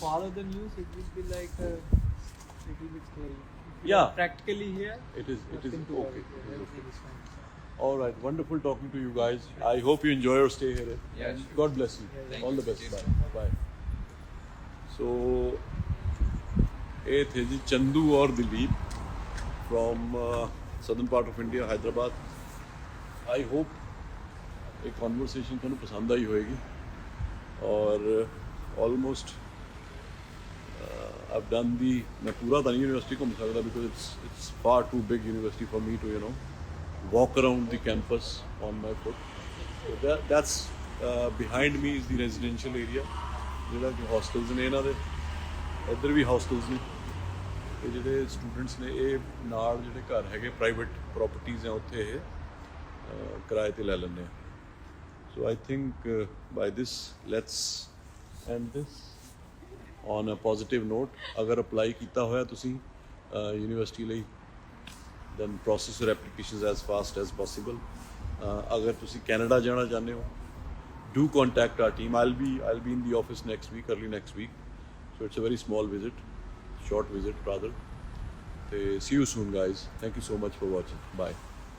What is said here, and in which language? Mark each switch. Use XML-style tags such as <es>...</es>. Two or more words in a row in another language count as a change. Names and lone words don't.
<en>follow the news, it will be like a little bit scary. If you Yeah. are practically here, It is nothing to okay. worry. It is okay. Everything is fine. All right, wonderful talking to you guys. I hope you enjoy your stay here. Yeah, And sure. God bless you. Thank All you. the best. Cheers. Bye. Bye. So,</en> <pa>ਇਹ ਥੇ ਜੀ</pa> <en>ਚੰਦੂ और दिलीप from southern part of India, Hyderabad. I hope</en> <pa>ਇਹ conversation ਤੁਹਾਨੂੰ ਪਸੰਦ ਆਈ ਹੋਏਗੀ</pa> <en>और almost I've done the</en> <pa>ਮੈਂ ਪੂਰਾ ਤਾਂ ਨਹੀਂ university ਘੁੰਮ ਸਕਦਾ</pa> <en>because it's far too big university for me to walk around the campus on my foot. So that's behind me is the residential area</en> <pa>ਜਿਹੜਾ ਕਿ hostels ਨੇ ਇਹਨਾਂ ਦੇ ਇੱਧਰ ਵੀ hostels ਨੇ ਇਹ ਜਿਹੜੇ ਸਟੂਡੈਂਟਸ ਨੇ ਇਹ ਨਾਲ ਜਿਹੜੇ ਘਰ ਹੈਗੇ ਪ੍ਰਾਈਵੇਟ ਪ੍ਰਾਪਰਟੀਆਂ ਆ ਉੱਥੇ ਇਹ ਕਿਰਾਏ ਤੇ ਲੈ ਲੈਂਦੇ ਆ</pa> <en>so I think by this let's end this on a positive note</en> <pa>ਅਗਰ ਅਪਲਾਈ ਕੀਤਾ ਹੋਇਆ ਤੁਸੀਂ ਯੂਨੀਵਰਸਿਟੀ ਲਈ</pa> <en>then process your applications as fast as possible.</en> <pa>ਅਗਰ ਤੁਸੀਂ ਕੈਨੇਡਾ ਜਾਣਾ ਚਾਹੁੰਦੇ ਹੋ,</pa> <en>do contact our team. I'll be in the office next week, early next week. So it's a very small visit, short visit rather. See you soon, guys. Thank you so much for watching. Bye.</en>